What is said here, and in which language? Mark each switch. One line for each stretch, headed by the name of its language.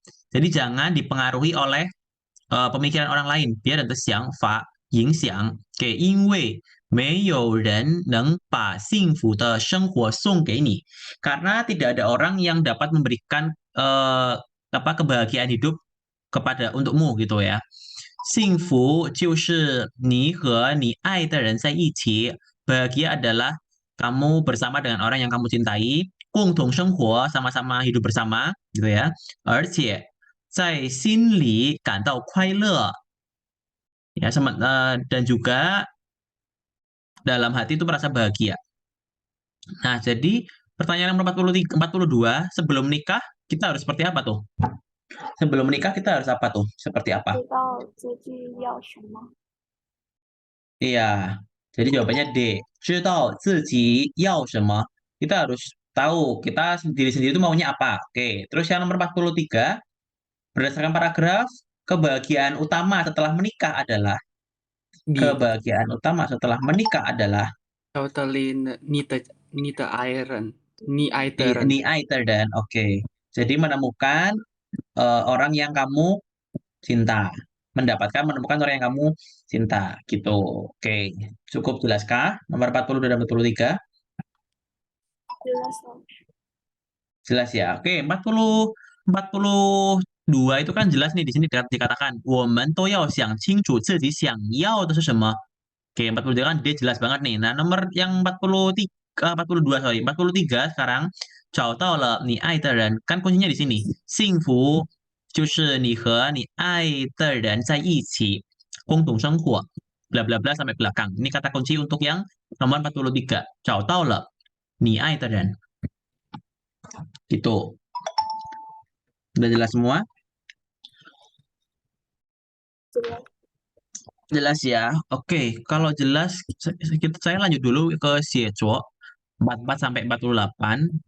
Indonesian: Jadi jangan dipengaruhi oleh pemikiran orang lain.
Chinese: 别人的想法影响. Oke, 因为没有人能把幸福的生活送给你.
Indonesian: Karena tidak ada orang yang dapat memberikan kebahagiaan hidup untukmu gitu ya.
Chinese: 幸福就是你和你爱的人在一起.
Indonesian: Bahagia adalah kamu bersama dengan orang yang kamu cintai.
Chinese: 共同生活,
Indonesian: sama-sama hidup bersama gitu ya.
Chinese: 而且在心里感到快乐.
Indonesian: Ya, dan juga dalam hati itu merasa bahagia. Nah, jadi pertanyaan nomor 42, sebelum nikah kita harus seperti apa tuh? Sebelum menikah kita harus apa tuh? Seperti apa?
Chinese: 知道自己要什么。
Indonesian: Iya, jadi jawabannya D.
Chinese: 知道自己要什么.
Indonesian: Kita harus tahu kita diri sendiri itu maunya apa. Oke, terus yang nomor 43, berdasarkan paragraf, kebahagiaan utama setelah menikah adalah kebahagiaan utama setelah menikah adalah
Chinese: 找到了你的爱人，你爱的人。
Indonesian: ni dan oke. Jadi menemukan orang yang kamu cinta. Menemukan orang yang kamu cinta gitu. Oke, cukup jelaskah? Nomor 40 dan 43. Jelas. Jelas ya. Oke, 42 itu kan jelas nih di sini dikatakan
Chinese: 我们都要想清楚自己想要的是什么.
Indonesian: Oke, 43 kan dia jelas banget nih. Nah, nomor yang 42 sorry, 43 sekarang
Chinese: 找到了你爱的人
Indonesian: kan kuncinya di sini.
Chinese: 幸福就是你和你爱的人在一起共同生活.
Indonesian: Bla bla bla sampai belakang. Ini kata kunci untuk yang nomor 43.
Chinese: 找到了你爱的人.
Indonesian: Gitu. Udah jelas semua? Jelas. Jelas ya. Oke, kalau jelas saya lanjut dulu ke Xiezuo 44 sampai 48.